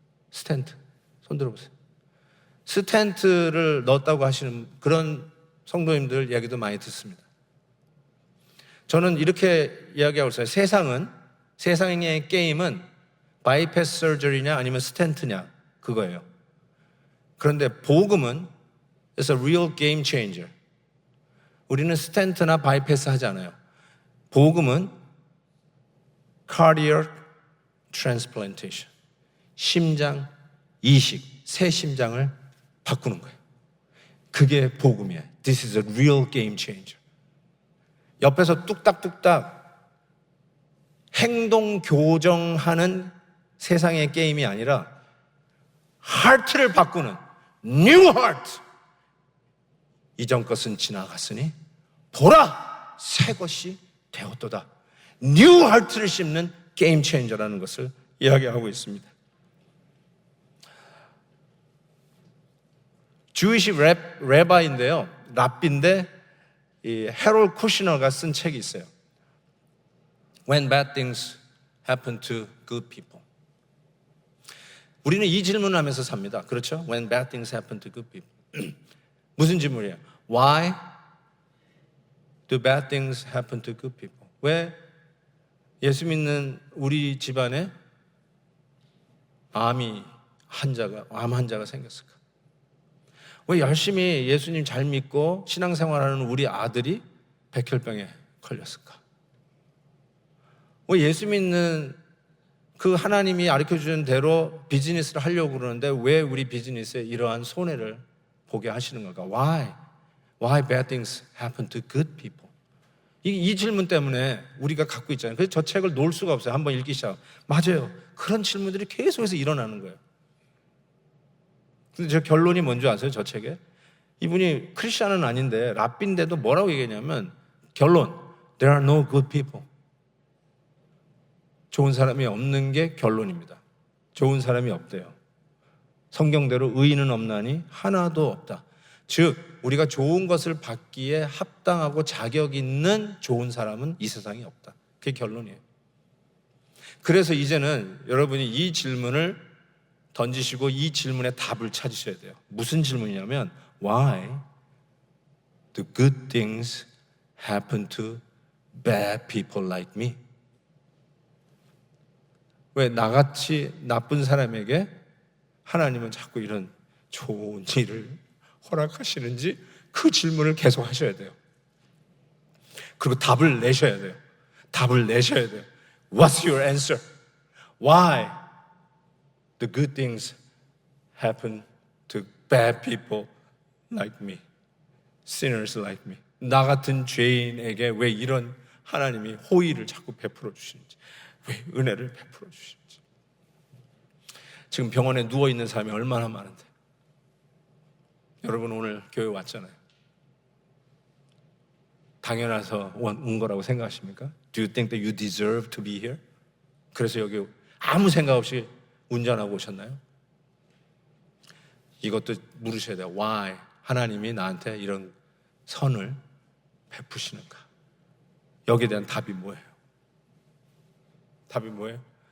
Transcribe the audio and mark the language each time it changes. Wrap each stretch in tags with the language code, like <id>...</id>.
<ko>스텐트 손 들어보세요. 스텐트를 넣었다고 하시는 그런 성도님들 이야기도 많이 듣습니다. 저는 이렇게 이야기하고 있어요. 세상의 게임은 바이패스 서저리냐 아니면 스텐트냐 그거예요. 그런데 복음은</ko> <en>It's a real game changer.</en> <ko>우리는 스텐트나 바이패스 하지 않아요. 복음은</ko> <en>cardiac transplantation.</en> <ko>심장 이식, 새 심장을 바꾸는 거예요. 그게 복음이에요.</ko> <en>This is a real game changer.</en> <ko>옆에서 뚝딱뚝딱 행동 교정하는 세상의 게임이 아니라 하트를 바꾸는 new heart. 이전 것은 지나갔으니 보라 새 것이 되었도다. new heart를 심는 게임 체인저라는 것을 이야기하고 있습니다. 주이시 레바인데요. 랍비인데 이 해롤 쿠시너가 쓴 책이 있어요.</ko> <en>When bad things happen to good people.</en> <ko>우리는 이 질문을 하면서 삽니다. 그렇죠?</ko> <en>When bad things happen to good people.</en> <ko>무슨 질문이에요?</ko> <en>Why do bad things happen to good people?</en> <ko>왜 예수 믿는 우리 집안에 암 환자가 생겼을까? 왜 열심히 예수님 잘 믿고 신앙생활하는 우리 아들이 백혈병에 걸렸을까? 왜 예수 믿는 그 하나님이 가르쳐주는 대로 비즈니스를 하려고 그러는데 왜 우리 비즈니스에 이러한 손해를 보게 하시는 걸까?</ko> <en>Why bad things happen to good people?</en> <ko>이 질문 때문에 우리가 갖고 있잖아요. 그래서 저 책을 놓을 수가 없어요. 한번 읽기 시작. 맞아요. 그런 질문들이 계속해서 일어나는 거예요. 근데 저 결론이 뭔지 아세요? 저 책에? 이분이 크리스찬은 아닌데 랍비인데도 뭐라고 얘기했냐면 결론</ko> <en>There are no good people.</en> <ko>좋은 사람이 없는 게 결론입니다. 좋은 사람이 없대요. 성경대로 의인은 없나니 하나도 없다. 즉 우리가 좋은 것을 받기에 합당하고 자격 있는 좋은 사람은 이 세상에 없다. 그게 결론이에요. 그래서 이제는 여러분이 이 질문을 던지시고 이 질문의 답을 찾으셔야 돼요. 무슨 질문이냐면</ko> <en>Why do good things happen to bad people like me?</en> <ko>왜 나같이 나쁜 사람에게 하나님은 자꾸 이런 좋은 일을 허락하시는지 그 질문을 계속 하셔야 돼요. 그리고 답을 내셔야 돼요. 답을 내셔야 돼요.</ko> <en>What's your answer? Why the good things happen to bad people like me? Sinners like me.</en> <ko>나 같은 죄인에게 왜 이런 하나님이 호의를 자꾸 베풀어 주시는지, 왜 은혜를 베풀어 주시는지. 지금 병원에 누워있는 사람이 얼마나 많은데 여러분 오늘 교회 왔잖아요. 당연해서 온 거라고 생각하십니까?</ko> <en>Do you think that you deserve to be here?</en> <ko>그래서 여기 아무 생각 없이 운전하고 오셨나요? 이것도 물으셔야 돼요. Why? 하나님이 나한테 이런 선을 베푸시는가? 여기에 대한 답이 뭐예요? 답이 뭐예요?</ko>